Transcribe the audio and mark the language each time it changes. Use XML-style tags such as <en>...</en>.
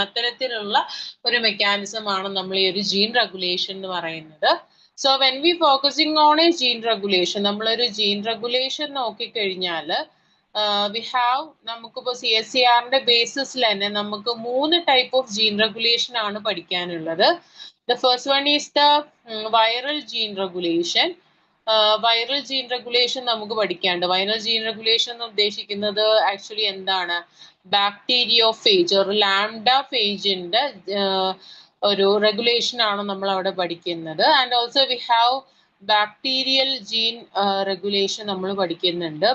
<ml>അത്തരത്തിലുള്ള ഒരു മെക്കാനിസം ആണ് നമ്മൾ ഈ ഒരു ജീൻ റെഗുലേഷൻ എന്ന് പറയുന്നത്.</ml> <en>so when we focusing on a gene regulation,</en> <ml>നമ്മളൊരു ജീൻ റെഗുലേഷൻ നോക്കിക്കഴിഞ്ഞാൽ വി ഹാവ്, നമുക്കിപ്പോൾ CSIR-ന്റെ ബേസിസിൽ തന്നെ നമുക്ക് 3 ടൈപ്പ് ഓഫ് ജീൻ റെഗുലേഷൻ ആണ് പഠിക്കാനുള്ളത്.</ml> <en>The first one is the viral gene regulation.</en> <ml>Viral gene regulation നമുക്ക് പഠിക്കാനുണ്ട്. Viral gene regulation എന്ന് ഉദ്ദേശിക്കുന്നത് ആക്ച്വലി എന്താണ്, ബാക്ടീരിയോഫേജ് ഒരു ലാംഡാഫേജിന്റെ ഒരു റെഗുലേഷൻ ആണ് നമ്മൾ അവിടെ പഠിക്കുന്നത്.</ml> <en>and also we have</en> <ml>bacterial gene regulation നമ്മൾ പഠിക്കുന്നുണ്ട്.</ml>